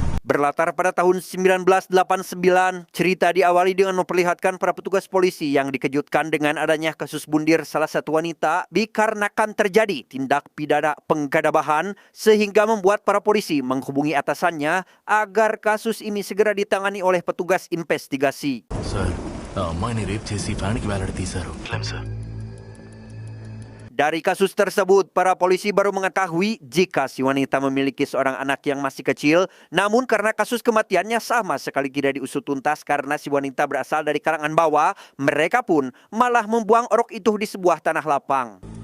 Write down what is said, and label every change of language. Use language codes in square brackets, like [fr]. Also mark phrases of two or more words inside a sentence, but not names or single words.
[id] Berlatar pada tahun 1989, cerita diawali dengan memperlihatkan para petugas polisi yang dikejutkan dengan adanya kasus bundir salah satu wanita dikarenakan terjadi tindak pidana penggadabahan sehingga membuat para polisi menghubungi atasannya agar kasus ini segera ditangani oleh petugas investigasi. [te] సార్ ఆ అమ్మాయిని రేప్ చేసి ఫ్యాన్కి వేలాడదీశారు. క్లెమ్ సార్. [id] Dari kasus tersebut, para polisi baru mengetahui jika si wanita memiliki seorang anak yang masih kecil, namun karena kasus kematiannya sama sekali tidak diusut tuntas karena si wanita berasal dari kalangan bawah, mereka pun malah membuang orok itu di sebuah tanah lapang.